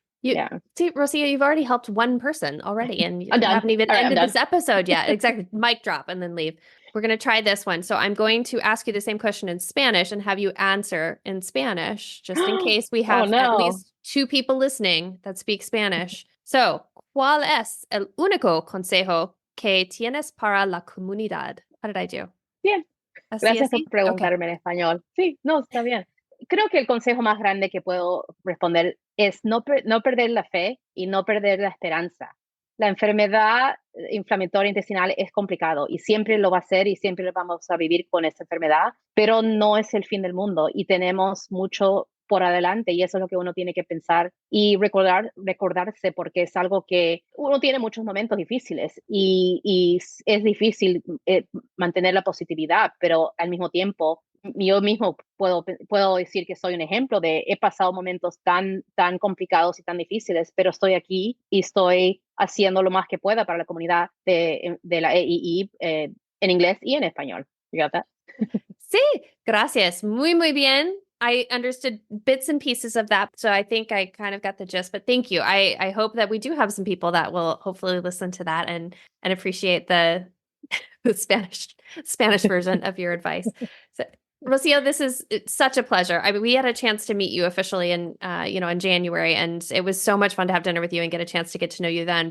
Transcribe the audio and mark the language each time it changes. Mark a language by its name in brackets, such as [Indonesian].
[English] See, Rocio, you've already helped one person already, and you I'm done. haven't even All right, ended I'm this episode yet. Exactly. Mic drop and then leave. We're going to try this one. So I'm going to ask you the same question in Spanish and have you answer in Spanish, just in case we have at least two people listening that speak Spanish. [Spanish] So, ¿cuál es el único consejo que tienes para la comunidad? [English] How did I do? [Spanish] Bien. Gracias por preguntarme en español. Sí, no, está bien. Creo que el consejo más grande que puedo responder es no perder la fe y no perder la esperanza. La enfermedad inflamatoria intestinal es complicado y siempre lo va a ser y siempre vamos a vivir con esta enfermedad, pero no es el fin del mundo y tenemos mucho por adelante, y eso es lo que uno tiene que pensar y recordarse, porque es algo que uno tiene muchos momentos difíciles y es difícil mantener la positividad, pero al mismo tiempo yo mismo puedo decir que soy un ejemplo de he pasado momentos tan complicados y tan difíciles, pero estoy aquí y estoy haciendo lo más que pueda para la comunidad de la EII en inglés y en español. [English] You got that? [Spanish] Sí, gracias. Muy, muy bien. [English] I understood bits and pieces of that, so I think I kind of got the gist, but thank you. I hope that we do have some people that will hopefully listen to that and appreciate the Spanish version of your advice. So, Rocio, it's such a pleasure. I mean, we had a chance to meet you officially in January, and it was so much fun to have dinner with you and get a chance to get to know you then.